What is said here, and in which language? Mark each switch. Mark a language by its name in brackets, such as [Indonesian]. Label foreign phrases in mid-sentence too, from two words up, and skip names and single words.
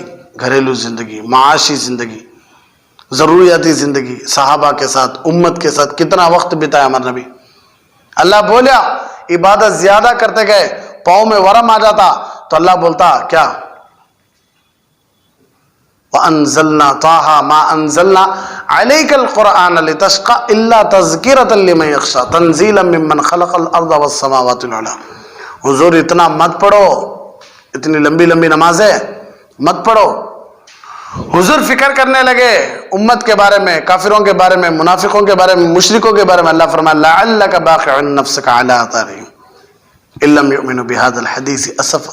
[Urdu] گھریلو زندگی, معاشی زندگی, ضروریاتی زندگی, صحابہ کے ساتھ, امت کے ساتھ کتنا وقت بتایا ہمارے نبی. اللہ بولیا عبادت زیادہ کرتے گئے, پاؤں میں ورم آ جاتا تو اللہ بولتا کیا [Arabic] وأنزلنا طه ما أنزلنا عليك القرآن لتشقى إلا تذكرة لمن يخشى تنزيلا ممن خلق الأرض والسماوات والأرض. [Urdu] حضور اتنا مت پڑھو، اتنی لمبی لمبی نمازیں مت پڑھو. حضور فکر کرنے لگے امت کے بارے میں، کافروں کے بارے میں، منافقوں کے بارے میں، مشرکوں کے بارے میں. اللہ فرمایا [Arabic] لعلك باخع نفسك على آثارهم إن لم يؤمنوا بهذا الحديث أسفا.